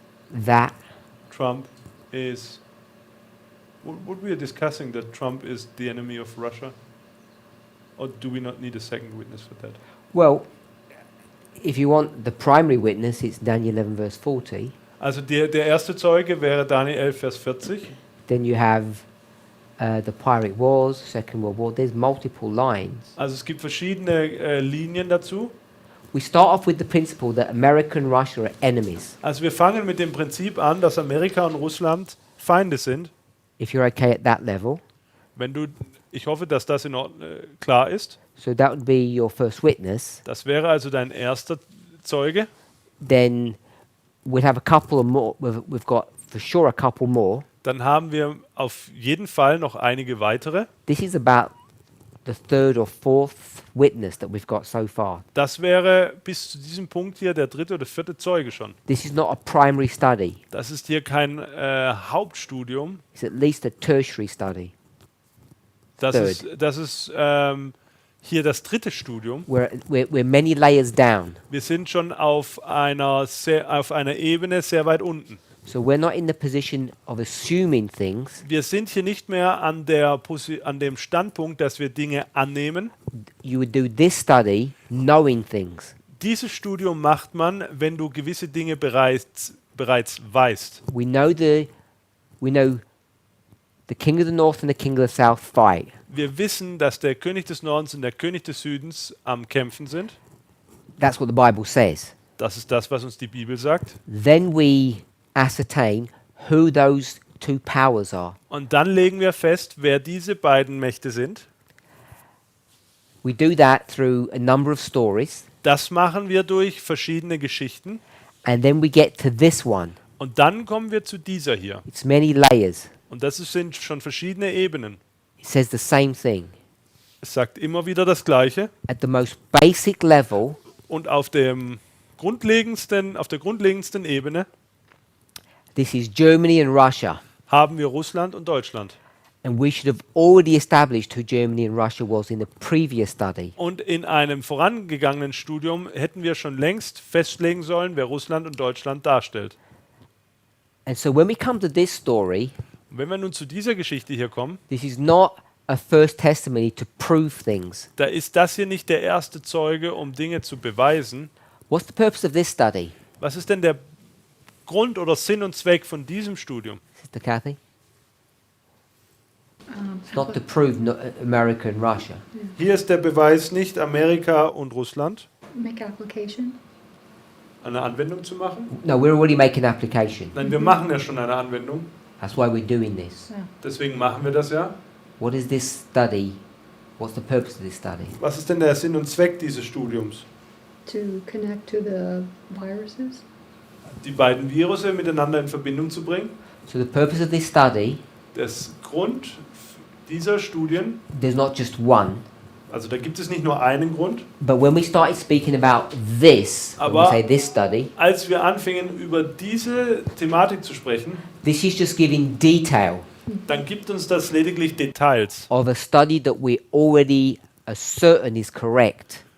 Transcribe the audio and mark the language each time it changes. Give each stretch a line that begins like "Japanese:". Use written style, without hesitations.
English: That Trump is... What we are discussing, that Trump is the enemy of Russia? Or do we not need a second witness for that? well, if you want the primary witness, it's Daniel 11 verse 40.
German: Also der erste Zeuge wäre Daniel 11, Vers 40.
English: Then you have the Pirate Wars, Second World War. There's multiple lines.
German: Also es gibt verschiedene Linien dazu.
English: We start off with the principle that America and Russia are enemies.
German: Also wir fangen mit dem Prinzip an, dass Amerika und Russland Feinde sind.
English: If you're okay at that level,
German: Ich hoffe, dass das klar ist.
English: so that would be your first witness.
German: Das wäre also dein erster Zeuge.
English: Then we'll have a couple of more. We've got for sure a couple more.
German: Dann haben wir auf jeden Fall noch einige weitere.
English: This is about the third or fourth witness that we've got so far.
German: Das wäre bis zu diesem Punkt hier der dritte oder vierte Zeuge schon.
English: This is not a primary study.
German: Das ist hier kein Hauptstudium.
English: It's at least a tertiary study.
German: Das
English: Third.
German: ist hier das dritte Studium.
English: We're many layers down.
German: Wir sind schon auf einer Ebene sehr weit unten.
English: So we're not in the position of assuming things.
German: Wir sind hier nicht mehr an dem Standpunkt, dass wir Dinge annehmen.
English: You would do this study knowing things.
German: Dieses Studium macht man, wenn du gewisse Dinge bereits weißt.
English: We know the king of the north and the king of the south fight.
German: Wir wissen, dass der König des Nordens und der König des Südens am Kämpfen sind.
English: That's what the Bible says.
German: Das ist das, was uns die Bibel sagt.
English: Then we ascertain who those two powers are.
German: Und dann legen wir fest, wer diese beiden Mächte sind.
English: We do that through a number of stories,
German: Das machen wir durch verschiedene Geschichten.
English: and then we get to this one.
German: Und dann kommen wir zu dieser hier.
English: It's many layers.
German: Und das sind schon verschiedene Ebenen.
English: It says the same thing.
German: Es sagt immer wieder das Gleiche.
English: At the most basic level,
German: Und auf der grundlegendsten Ebene
English: this is Germany and Russia.
German: haben wir Russland und Deutschland.
English: And we should have already established who Germany and Russia was in the previous study.
German: Und in einem vorangegangenen Studium hätten wir schon längst festlegen sollen, wer Russland und Deutschland darstellt.
English: And so when we come to this story,
German: Und wenn wir nun zu dieser Geschichte hier kommen,
English: this is not a first testimony to prove things.
German: da ist das hier nicht der erste Zeuge, um Dinge zu beweisen.
English: What's the purpose of this study,
German: Was ist denn der Grund oder Sinn und Zweck von diesem Studium?
English: Sister Kathy? It's not to prove America and Russia.
German: Hier ist der Beweis nicht Amerika und Russland,
English: Make application.
German: eine Anwendung zu machen.
English: No, we're already making application.
German: Nein, wir machen ja schon eine Anwendung.
English: That's why we're doing this.
German: Deswegen machen wir das ja.
English: What is this study? What's the purpose of this study?
German: Was ist denn der Sinn und Zweck dieses Studiums?
English: To connect to the viruses.
German: Die beiden Virusse miteinander in Verbindung zu bringen.
English: So the purpose of this study
German: Das Grund dieser Studien,
English: there's not just one.
German: also da gibt es nicht nur einen Grund,
English: But when we started speaking about this, when we
German: Aber-
English: say this study,
German: als wir anfingen über diese Thematik zu sprechen,
English: this is just giving detail
German: dann gibt uns das lediglich Details
English: of a study that we already are certain is correct.